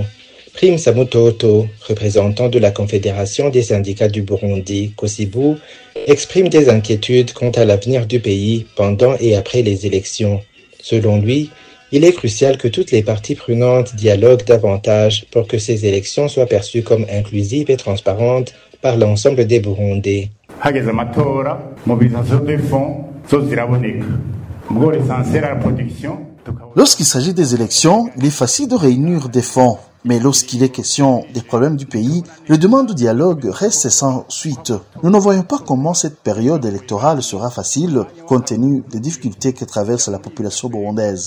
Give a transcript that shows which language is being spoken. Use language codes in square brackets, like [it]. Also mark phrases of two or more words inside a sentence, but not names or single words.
[fr] Prime Samutoto, représentant de la Confédération des syndicats du Burundi, Kosibu, exprime des inquiétudes quant à l'avenir du pays pendant et après les élections. Selon lui, Il est crucial que toutes les parties prenantes dialoguent davantage pour que ces élections soient perçues comme inclusives et transparentes par l'ensemble des Burundais. [rn] hageze amatora [fr] mobilisation des fonds [rn] zose ziraboneka ubwo [fr] l'essentiel à la production. Lorsqu'il s'agit des élections, il est facile de réunir des fonds. Mais lorsqu'il est question des problèmes du pays, les demandes de dialogue restent sans suite. Nous ne voyons pas comment cette période électorale sera facile, compte tenu des difficultés que traverse la population burundaise.